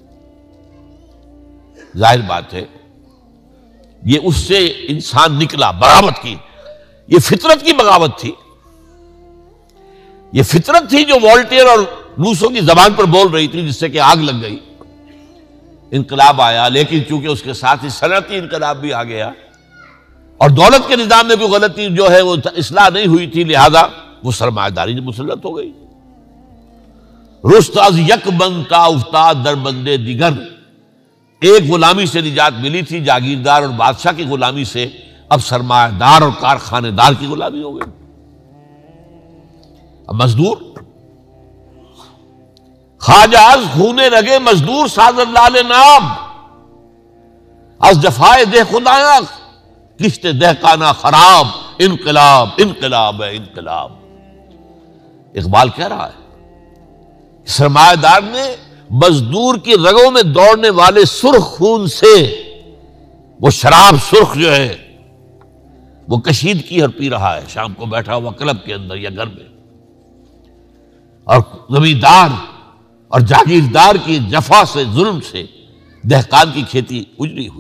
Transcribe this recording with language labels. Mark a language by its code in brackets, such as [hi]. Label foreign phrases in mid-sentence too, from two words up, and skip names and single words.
[ur] ظاہر بات ہے یہ اس سے انسان نکلا، بغاوت کی، یہ فطرت کی بغاوت تھی، یہ فطرت تھی جو والٹیئر اور روسوں کی زبان پر بول رہی تھی، جس سے کہ آگ لگ گئی، انقلاب آیا، لیکن چونکہ اس کے ساتھ ہی صنعتی انقلاب بھی آ گیا، اور دولت کے نظام میں کوئی غلطی جو ہے وہ اصلاح نہیں ہوئی تھی، لہذا وہ سرمایہ داری مسلط ہو گئی۔ [fa] رست از یک بند تا افتاد در بندے دیگر، [ur] ایک غلامی سے نجات ملی تھی، جاگیردار اور بادشاہ کی غلامی سے، اب سرمایہ دار اور کارخانے دار کی غلامی ہو گئی۔ [fa] اب مزدور خواجہ از خون رگے مزدور سازد لال نام، از جفائے دہ خدایاں کشت دہقانہ خراب، انقلاب انقلاب ہے انقلاب۔ [ur] اقبال کہہ رہا ہے سرمایہ دار نے مزدور کی رگوں میں دوڑنے والے سرخ خون سے وہ شراب سرخ جو ہے وہ کشیدگی اور پی رہا ہے، شام کو بیٹھا ہوا کلب کے اندر یا گھر میں، اور زمیندار اور جاگیردار کی جفا سے، ظلم سے دہقان کی کھیتی اجڑی ہوئی۔